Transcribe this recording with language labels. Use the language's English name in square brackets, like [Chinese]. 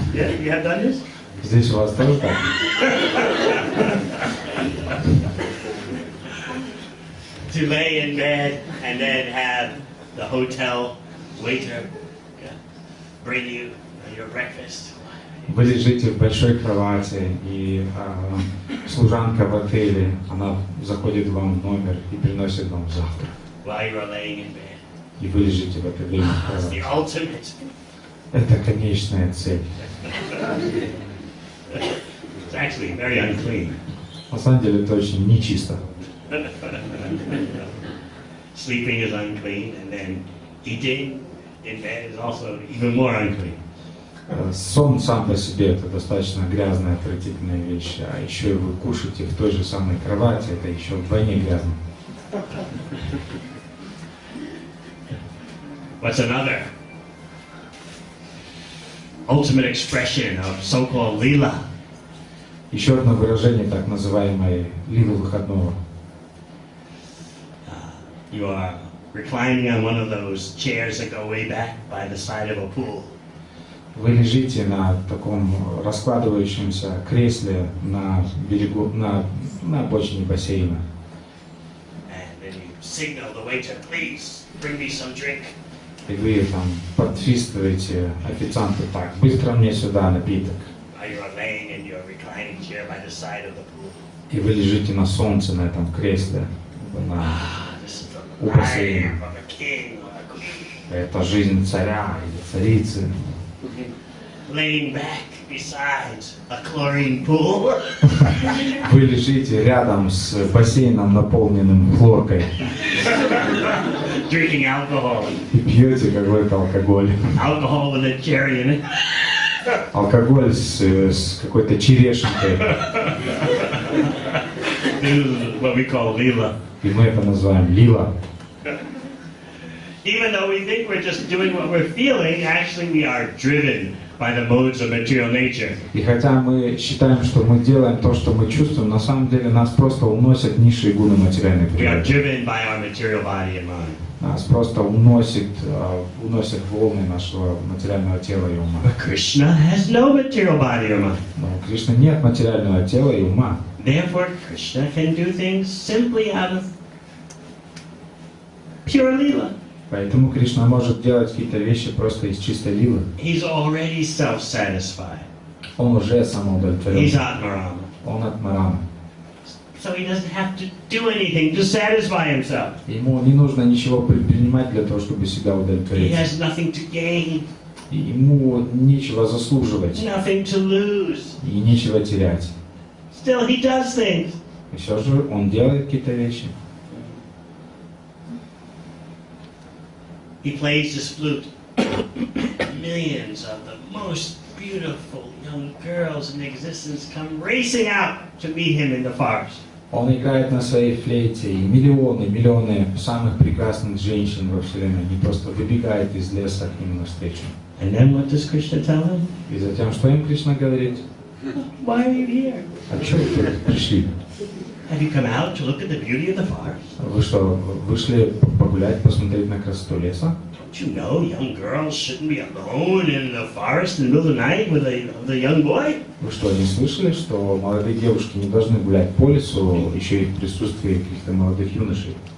[English] Yeah, you have done this? [Russian] Здесь у вас тоже так? [English] to lay in bed and then have the hotel waiter bring you your breakfast. [Russian] Вы лежите в большой кровати, и служанка в отеле, она заходит вам в номер и приносит вам завтрак. [English] While you are laying in bed. [Russian] И вы лежите в это время в [English] That's the [Russian] кровати. [English] ultimate. [Russian] Это конечная цель. [English] It's actually very unclean. [Russian] На самом деле это очень нечисто. [English] Sleeping is unclean, and then eating in bed is also even more unclean. [Russian] Сон сам по себе это достаточно грязная, отвратительная вещь, а еще и вы кушаете в той же самой кровати, это еще вдвойне грязно. [English] What's another ultimate expression of so-called lila? [Russian] Еще одно выражение так называемой лилы выходного. [English] You are reclining on one of those chairs that go way back by the side of a pool. [Russian] Вы лежите на таком раскладывающемся кресле на берегу, на обочине бассейна. [English] And then you signal the waiter, please bring me some drink. [Russian] И вы там подсвистываете официанту так, быстро мне сюда напиток. [English] While you are laying in your reclining chair by the side of the pool. [Russian] И вы лежите на солнце, на этом кресле, [English] This is [Russian] у [English] the [Russian] бассейна. [English] life of a king or a queen. [Russian] Это жизнь царя или царицы. [English] Laying back beside a chlorine pool. [Russian] Вы лежите рядом с бассейном, наполненным хлоркой, [English] Drinking alcohol. [Russian] и пьете какой-то алкоголь. [English] Alcohol with a cherry in it. [Russian] Алкоголь с какой-то черешенкой. [English] This is what we call lila. [Russian] И мы это называем лила. [English] Even though we think we're just doing what we're feeling, actually we are driven by the modes of material nature. [Russian] И хотя мы считаем, что мы делаем то, что мы чувствуем, на самом деле нас просто уносят низшие гуны материальной [English] We are [Russian] природы. [English] driven by our material body and mind. [Russian] Нас просто уносят волны нашего материального тела и ума. [English] But Krishna has no material body or mind. [Russian] Но у Кришны нет материального тела и ума. [English] Therefore, Krishna can do things simply out of pure lila. [Russian] Поэтому Кришна может делать какие-то вещи просто из чистой лилы. [English] He's already self-satisfied. [Russian] Он уже [English] He's [Russian] самоудовлетворен. [English] Atmarama. [Russian] Он от Марама. [English] So he doesn't have to do anything to satisfy himself. [Russian] Ему не нужно ничего предпринимать для того, чтобы себя [English] He [Russian] удовлетворить. [English] has nothing to gain, [Russian] И ему нечего заслуживать [English] nothing to lose. [Russian] и нечего терять. [English] Still, he does things. [Russian] И все же он делает какие-то вещи. [English] He plays his flute. Millions of the most beautiful young girls in existence come racing out to meet him in the forest. [Russian] Он играет на своей флейте, и миллионы самых прекрасных женщин во Вселенной, они просто выбегают из леса к нему навстречу. [English] And then what does Krishna tell him? [Russian] И затем, что им Кришна говорит? [English] Why are you here? [Russian] А что вы тут пришли? [English] Have you come out to look at the beauty of the forest? [Russian] Вы что, вышли погулять, посмотреть на красоту леса? [English] Don't you know young girls shouldn't be alone in the forest in the middle of the night with a young boy? [Russian] Вы что, не слышали, что молодые девушки не должны гулять по лесу, еще и в присутствии каких-то молодых юношей?